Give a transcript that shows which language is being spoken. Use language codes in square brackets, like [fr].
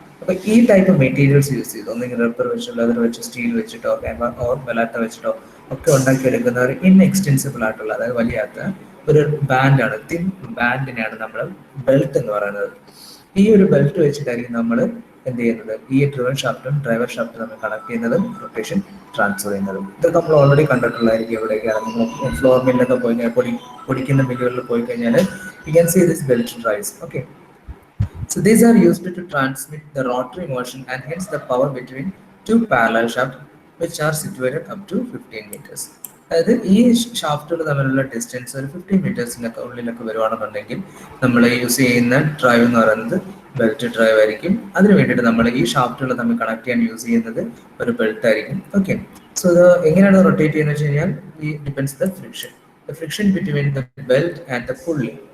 [ml] അപ്പൊ ഈ type materials use ചെയ്ത് ഒന്നെങ്കിൽ റബ്ബർ വെച്ചോ ലെതർ വെച്ചോ സ്റ്റീൽ വെച്ചിട്ടോ ഓർ ബലാട്ട വെച്ചിട്ടോ ഒക്കെ ഉണ്ടാക്കിയെടുക്കുന്ന ഒരു ഇൻഎക്സ്റ്റെൻസിബിൾ ആയിട്ടുള്ള അതായത് വലിയാത്ത ഒരു ബാൻഡാണ്, തിൻ ബാൻഡിനെയാണ് നമ്മൾ ബെൽറ്റ് എന്ന് പറയുന്നത്. ഈ ഒരു ബെൽറ്റ് വെച്ചിട്ടായിരിക്കും നമ്മൾ എന്ത് ചെയ്യുന്നത്, ഈ ഡ്രിവൻ ഷാഫ്റ്റും ഡ്രൈവർ ഷാഫ്റ്റും നമ്മൾ കണക്ട് ചെയ്യുന്നതും റൊട്ടേഷൻ ട്രാൻസ്ഫർ ചെയ്യുന്നതും. ഇതൊക്കെ നമ്മൾ ഓൾറെഡി കണ്ടിട്ടുള്ളതായിരിക്കും. എവിടെയൊക്കെയാണ് നമ്മൾ ഫ്ലോർ മില്ലൊക്കെ പോയി കഴിഞ്ഞാൽ പൊടിക്കുന്ന മില്ലുകളിൽ പോയി കഴിഞ്ഞാൽ [en] You can see this belt drives. Okay, so these are used to transmit the rotary motion and hence the power between two parallel shafts which are situated up to 15 meters. [ml] അതായത് ഈ ഷാഫ്റ്റുകൾ തമ്മിലുള്ള distance ഒരു 15 മീറ്റേഴ്സിനൊക്കെ ഉള്ളിലൊക്കെ വരുവാണെന്നുണ്ടെങ്കിൽ നമ്മൾ use ചെയ്യുന്ന drive എന്ന് പറയുന്നത് belt drive ആയിരിക്കും. അതിന് വേണ്ടിയിട്ട് നമ്മൾ ഈ ഷാഫ്റ്റുകൾ തമ്മിൽ കണക്ട് ചെയ്യാൻ യൂസ് ചെയ്യുന്നത് ഒരു ബെൽറ്റ് ആയിരിക്കും. ഓക്കെ, സോ ഇത് എങ്ങനെയാണ് റൊട്ടേറ്റ് ചെയ്യുന്നത് വെച്ച് കഴിഞ്ഞാൽ ഈ [en] Depends the friction between the belt and the pulley.